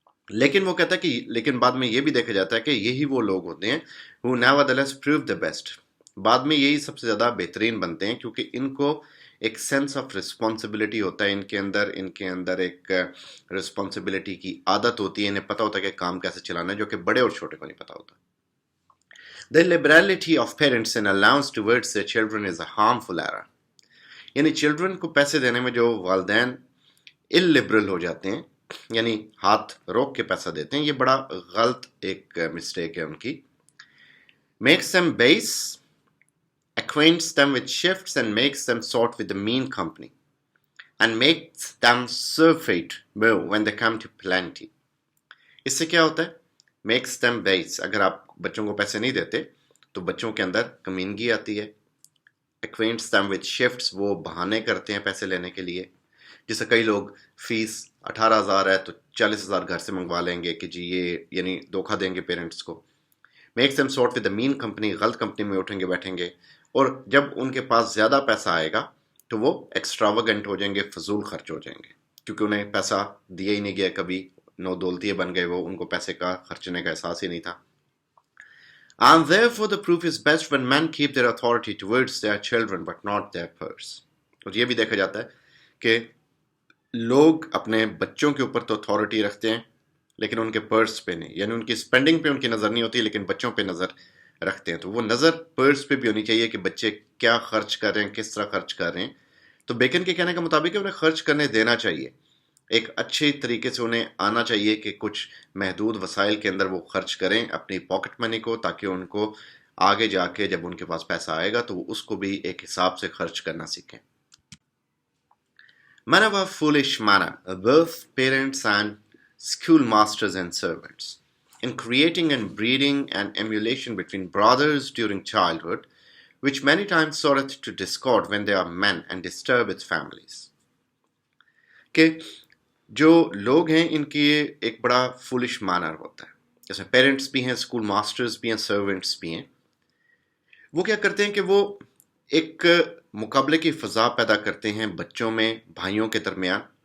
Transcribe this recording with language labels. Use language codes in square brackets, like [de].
[ur] لیکن وہ کہتا ہے کہ لیکن بعد میں یہ بھی دیکھا جاتا ہے کہ یہی وہ لوگ ہوتے ہیں [en] who nevertheless prove the best. [ur] بعد میں یہی سب سے زیادہ بہترین بنتے ہیں کیونکہ ان کو ایک سینس آف رسپانسبلٹی ہوتا ہے، ان کے اندر ایک رسپانسبلٹی کی عادت ہوتی ہے، انہیں پتہ ہوتا ہے کہ کام کیسے چلانا ہے، جو کہ بڑے اور چھوٹے کو نہیں پتہ ہوتا. [en] The liberality of parents in allowance towards their children is a harmful error. [ur] یعنی چلڈرن کو پیسے دینے میں جو والدین illiberal ہو جاتے ہیں، یعنی ہاتھ روک کے پیسہ دیتے ہیں، یہ بڑا غلط ایک مسٹیک ہے ان کی. [en] Makes them base, acquaints them with shifts and makes them sort with the mean company and makes them surfeit more when they come to plenty. [ur] اس سے کیا ہوتا ہے؟ [en] Makes them base. [ur] اگر آپ بچوں کو پیسے نہیں دیتے تو بچوں کے اندر کمینگی آتی ہے. [en] Acquaints them with shifts، [ur] وہ بہانے کرتے ہیں پیسے لینے کے لیے. جیسے کئی لوگ فیس 18,000 ہے تو 40,000 گھر سے منگوا لیں گے کہ جی یہ یعنی دھوکہ دیں گے پیرنٹس کو. [en] makes them sort with the mean company، [ur] غلط کمپنی میں اٹھیں گے بیٹھیں گے، اور جب ان کے پاس زیادہ پیسہ آئے گا تو وہ ایکسٹراویگنٹ ہو جائیں گے، فضول خرچ ہو جائیں گے، کیونکہ انہیں پیسہ دیا ہی نہیں گیا کبھی، نو دولتیے بن گئے وہ، ان کو پیسے کا خرچنے کا احساس ہی نہیں تھا. [en] And therefore the proof is best when men keep their authority towards their children but not their purse. [ur] اور یہ بھی دیکھا جاتا ہے کہ لوگ اپنے بچوں کے اوپر تو اتھارٹی رکھتے ہیں لیکن ان کے پرس پہ نہیں، یعنی ان کی اسپینڈنگ پہ ان کی نظر نہیں ہوتی لیکن بچوں پہ نظر رکھتے ہیں. تو وہ نظر پرس پہ بھی ہونی چاہیے کہ بچے کیا خرچ کر رہے ہیں، کس طرح خرچ کر رہے ہیں. تو بیکن کے کہنے کا مطابق انہیں خرچ کرنے دینا چاہیے، ایک اچھے طریقے سے انہیں آنا چاہیے کہ کچھ محدود وسائل کے اندر وہ خرچ کریں اپنی پاکٹ منی کو، تاکہ ان کو آگے جا کے جب ان کے پاس پیسہ آئے گا تو وہ اس کو بھی ایک حساب سے خرچ کرنا سیکھیں. Men of a foolish manner, both parents and schoolmasters and servants, in creating and breeding an emulation between brothers during childhood, which many times sorroweth to discord when they are men and disturb its families. کہ جو لوگ ہیں ان کی یہ ایک بڑا foolish مانر ہوتا ہے. جیسے پیرنٹس بھی ہیں، اسکول ماسٹرز بھی ہیں، سرونٹس بھی ہیں. وہ کیا کرتے ہیں کہ وہ ایک مقابلے کی فضا پیدا کرتے ہیں بچوں میں، بھائیوں کے درمیان.